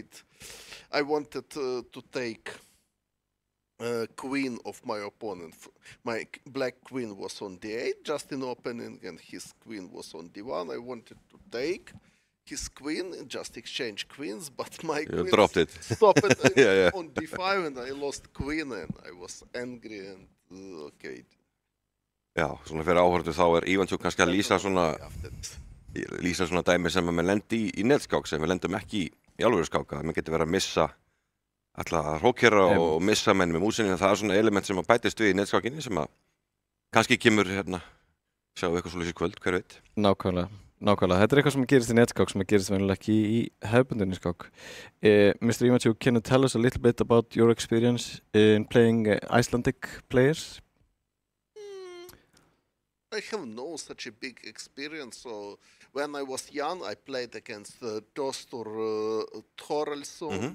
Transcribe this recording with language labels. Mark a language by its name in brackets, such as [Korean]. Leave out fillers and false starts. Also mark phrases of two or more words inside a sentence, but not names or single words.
[English] I wanted to take queen of my opponent. My black queen was on d8 just in opening, and his queen was on d1. I wanted to take his queen and just exchange queens, but my You queen dropped it. stopped it Yeah. on d5, and I lost queen, and I was angry, and okay. [Icelandic] Já, svona fyrir áhörðu þá Ivanchuk kannski að lýsa svona dæmi sem að maður lendi í netskák sem við lendum ekki í alvöru skáka. Maður getur verið að missa alltaf að hrókera og missa menn með músinni. Það svona element sem að bætist við í netskákinni sem að kannski kemur hérna, sjáum við eitthvað svolítið í kvöld, hver veit. Nákvæmlega. Þetta er eitthvað sem gerist í netskák sem gerist venjulega ekki í hefðbundinni skák. [English] Mr. Ivanchuk, can you tell us a little bit about your experience in playing Icelandic players? I have no such a big experience. So when I was young, I played against Dostur Thoraldsson.